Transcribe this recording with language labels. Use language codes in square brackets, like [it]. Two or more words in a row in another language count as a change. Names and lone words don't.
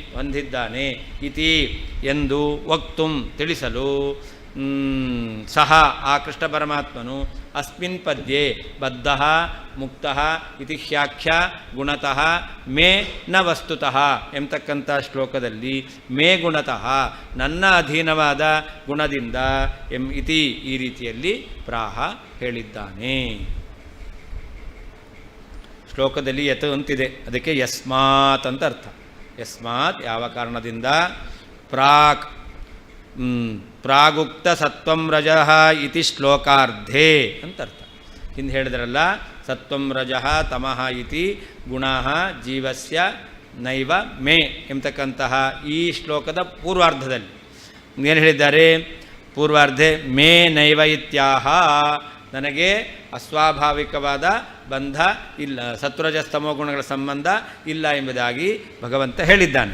[kn] ಹೊಂದಿದ್ದಾನೆ ಇತಿ ಎಂದು ವಕ್ತುಂ ತಿಳಿಸಲು ಸಹ ಆ ಕೃಷ್ಣ ಪರಮಾತ್ಮನು [sa] ಅಸ್ಮಿನ್ ಪದ್ಯೆ ಬದ್ಧಃ ಮುಕ್ತಃ ಇತಿ ಹ್ಯಾಖ್ಯ ಗುಣತಃ ಮೇ ನ ವಸ್ತುತಃ [kn] ಎಂಬತಕ್ಕಂಥ ಶ್ಲೋಕದಲ್ಲಿ [sa] ಮೇ ಗುಣತಃ [kn] ನನ್ನ ಅಧೀನವಾದ ಗುಣದಿಂದ ಇತಿ ಈ ರೀತಿಯಲ್ಲಿ ಪ್ರಾಹ ಹೇಳಿದ್ದಾನೆ. ಶ್ಲೋಕದಲ್ಲಿ ಯತ್ ಅಂತಿದೆ, ಅದಕ್ಕೆ ಯಸ್ಮಾತ್ ಅಂತ ಅರ್ಥ. ಯಸ್ಮಾತ್ ಯಾವ ಕಾರಣದಿಂದ, [sa] ಪ್ರಾಗುಕ್ತ ಸತ್ವಂ ರಜಃ ಇತಿ ಶ್ಲೋಕಾರ್ಧೇ [kn] ಅಂತ ಅರ್ಥ. ಹಿಂದೆ ಹೇಳಿದ್ರಲ್ಲ, [sa] ಸತ್ವಂ ರಜಃ ತಮಃ ಇತಿ ಗುಣಃ ಜೀವಸ್ಯ ನೈವ ಮೇ [kn] ಎಂಬತಕ್ಕಂತಹ ಈ ಶ್ಲೋಕದ ಪೂರ್ವಾರ್ಧದಲ್ಲಿ ಏನು ಹೇಳಿದ್ದಾರೆ? [sa] ಪೂರ್ವಾರ್ಧೆ ಮೇ ನೈವ ಇತ್ಯಾಹ, [kn] ನನಗೆ ಅಸ್ವಾಭಾವಿಕವಾದ ಬಂಧ ಇಲ್ಲ, ಸತ್ವರಜಸ್ತಮೋ ಗುಣಗಳ ಸಂಬಂಧ ಇಲ್ಲ ಎಂಬುದಾಗಿ ಭಗವಂತ ಹೇಳಿದ್ದಾನೆ.